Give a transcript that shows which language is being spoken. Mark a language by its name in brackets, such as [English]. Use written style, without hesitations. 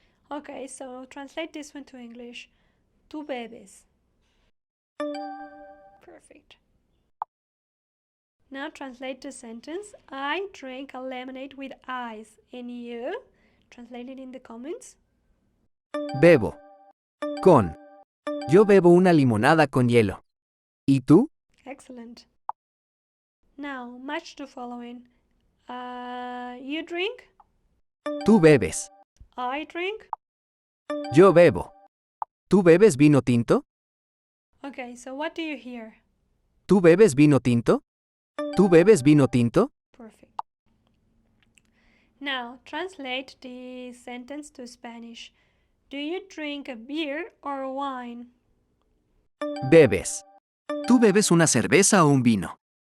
[English] Okay, so translate this one to English. [Spanish] Tú bebes. [English] Perfect. Now translate the sentence. I drink a lemonade with ice. And you? Translate it in the comments. [Spanish] Bebo. Con. Yo bebo una limonada con hielo. ¿Y tú? [English] Excellent. Now, match the following. You drink? [Spanish] Tú bebes. [English] I drink? [Spanish] Yo bebo. ¿Tú bebes vino tinto? [English] Okay, so what do you hear? [Spanish] ¿Tú bebes vino tinto? ¿Tú bebes vino tinto? [English] Perfect. Now, translate the sentence to Spanish. Do you drink a beer or wine? [Spanish] Bebes. ¿Tú bebes una cerveza o un vino?